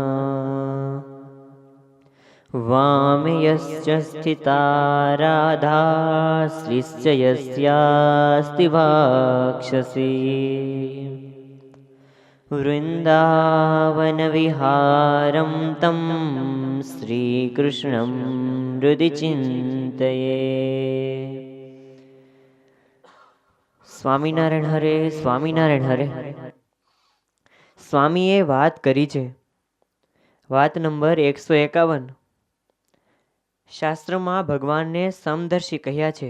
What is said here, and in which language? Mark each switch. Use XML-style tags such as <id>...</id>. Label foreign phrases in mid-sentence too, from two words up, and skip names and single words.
<sa>वामे यश्च स्थिता राधा श्रीश्च यस्यास्ति वाक्षसि वृन्दावनविहारं तं श्रीकृष्णं हृदि चिन्तये।</sa> <gu>સ્વામિનારાયણ હરે, સ્વામિનારાયણ હરે. સ્વામીએ વાત કરી છે. વાત નંબર 151. શાસ્ત્રમાં ભગવાનને સમદર્શી કહ્યા છે.</gu>